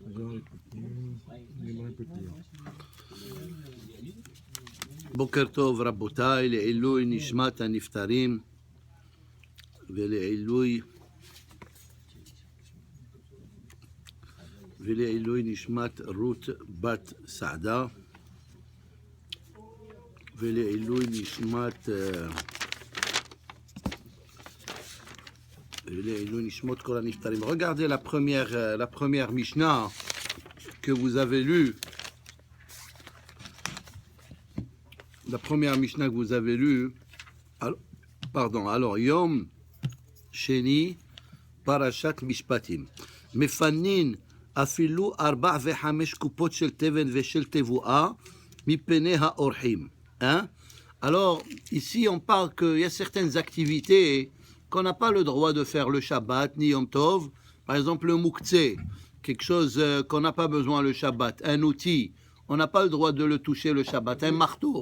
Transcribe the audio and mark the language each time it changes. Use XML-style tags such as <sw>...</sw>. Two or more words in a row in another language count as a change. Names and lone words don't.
<he>בוקר טוב רבותיי, לעילוי נשמת הנפטרים ולעילוי נשמת רות בת סעדה ולעילוי נשמות כל הנפטרים.</he> <fr>Regardez la première Mishnah que vous avez lue. La première Mishnah que vous avez lue, alors</fr> <he>יום שני פרשת משפטים. מפנין אפילו 4 ו5 קופות של תבן ושל תבואה מפני האורחים.</he> <fr>Alors, ici, on parle qu'il y a certaines activités qu'on n'a pas le droit de faire le Shabbat, ni</fr> <he>יום טוב.</he> <fr>Par exemple, le Mouktsé, quelque chose qu'on n'a pas besoin le Shabbat. Un outil, on n'a pas le droit de le toucher le Shabbat. Un marteau.</fr>